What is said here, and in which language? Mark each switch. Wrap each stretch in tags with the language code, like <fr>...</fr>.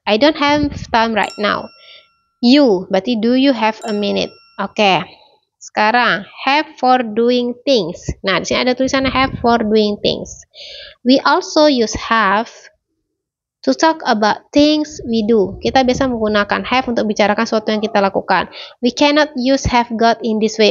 <en>I don't have time right now. You</en> <id>berarti</id> <en>do you have a minute. Oke.</en> <id>Sekarang have for doing things. Nah, di sini ada tulisannya have for doing things.</id> <en>We also use have to talk about things we do.</en> <id>Kita biasa menggunakan have untuk bicarakan sesuatu yang kita lakukan.</id> <en>We cannot use have got in this way.</en>